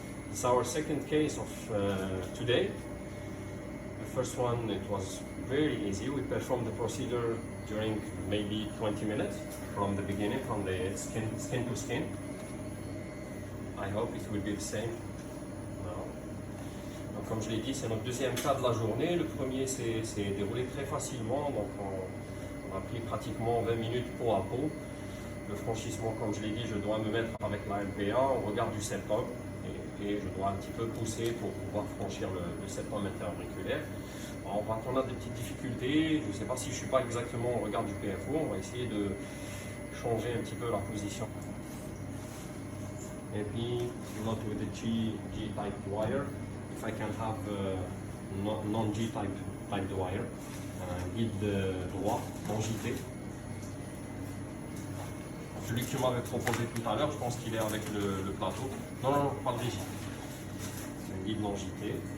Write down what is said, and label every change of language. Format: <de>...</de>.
<en>It's our second case of today. The first one, it was very easy. We performed the procedure during maybe 20 minutes from the beginning, from the skin to skin. I hope it will be the same now.</en> <fr>Donc, comme je l'ai dit, c'est notre deuxième cas de la journée. Le premier s'est déroulé très facilement, donc on a pris pratiquement 20 minutes peau à peau. Le franchissement, comme je l'ai dit, je dois me mettre avec la MPA au regard du septum et je dois un petit peu pousser pour pouvoir franchir le septum interauriculaire. On voit qu'on a des petites difficultés. Je ne sais pas si je ne suis pas exactement au regard du PFO. On va essayer de changer un petit peu la position. Et puis,</fr> <en>not with the G-type wire. If I can have non-G-type wire.</en> <fr>Guide droit, non JT. Celui que tu m'avais proposé tout à l'heure, je pense qu'il est avec le plateau. Non, pas le rigide. C'est un guide non JT.</fr>